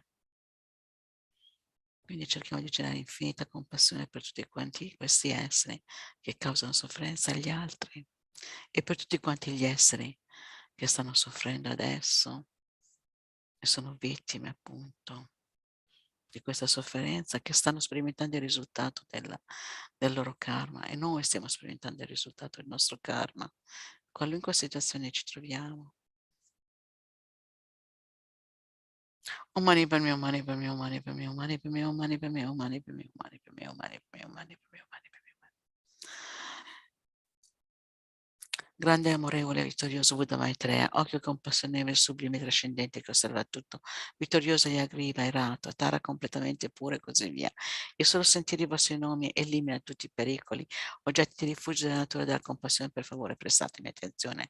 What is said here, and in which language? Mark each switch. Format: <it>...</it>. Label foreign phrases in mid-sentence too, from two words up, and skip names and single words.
<it>Quindi cerchiamo di generare infinita compassione per tutti quanti questi esseri che causano sofferenza agli altri e per tutti quanti gli esseri che stanno soffrendo adesso e sono vittime appunto di questa sofferenza, che stanno sperimentando il risultato del loro karma, e noi stiamo sperimentando il risultato del nostro karma, qualunque situazione ci troviamo.</it> <sa>Om Mani Padme Hum, Mani Padme Hum, Mani Padme Hum, Mani Padme Hum, Mani Padme Hum, Mani Padme Hum, Mani Padme Hum, Mani Padme Hum, Mani Padme Hum, Mani Padme Hum.</sa> <it>Grande, amorevole, vittorioso Buddha Maitreya, occhio compassionevole, sublime, trascendente, che osserva tutto, vittorioso e agriva, erato, tara completamente pura e così via. E solo sentire i vostri nomi elimina tutti i pericoli, oggetti di rifugio della natura della compassione, per favore prestatemi attenzione.</it>